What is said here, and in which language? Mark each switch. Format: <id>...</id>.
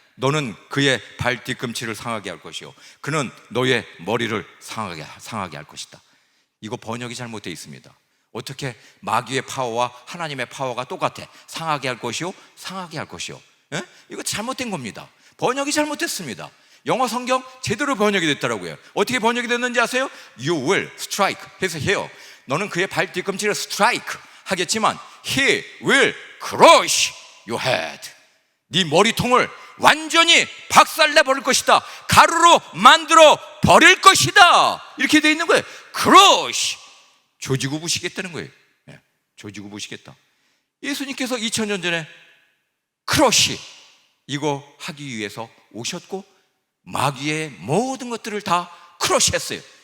<ko>너는 그의 발 뒤꿈치를 상하게 할 것이요, 그는 너의 머리를 상하게 할 것이다. 이거 번역이 잘못되어 있습니다. 어떻게 마귀의 파워와 하나님의 파워가 똑같아? 상하게 할 것이요, 상하게 할 것이요. 이거 잘못된 겁니다. 번역이 잘못됐습니다. 영어 성경 제대로 번역이 됐더라고요. 어떻게 번역이 됐는지 아세요?</ko> <en>You will strike</en> <ko>해서 해요. 너는 그의 발 뒤꿈치를</ko> <en>strike</en> <ko>하겠지만</ko> <en>He will crush your head.</en> <ko>네 머리통을 완전히 박살내버릴 것이다. 가루로 만들어 버릴 것이다. 이렇게 돼 있는 거예요. crush, 조지고 부시겠다는 거예요. 조지고 부시겠다. 예수님께서 2000년 전에 crush 이거 하기 위해서 오셨고, 마귀의 모든 것들을 다 크러쉬했어요.</ko>